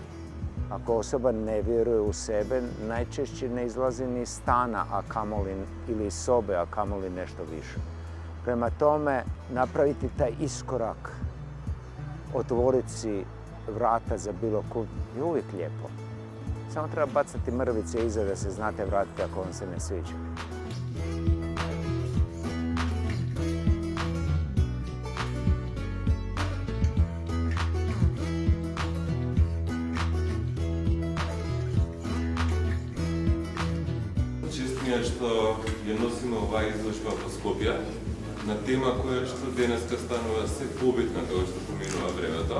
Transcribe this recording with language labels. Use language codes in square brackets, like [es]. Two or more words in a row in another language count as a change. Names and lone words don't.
[bs] Ako osoba ne vjeruje u sebe, najčešće ne izlazi ni iz stana, a kamoli ili iz sobe, a kamoli nešto više. Prema tome, napraviti taj iskorak, otvoriti si vrata za bilo ko je uvijek lijepo. Samo treba bacati mrvice iza da se znate vratiti ako vam se ne sviđa. [mk] Што ја носиме оваа изложба по Скопје на тема која што денеска станува се побитна како што поминува времето.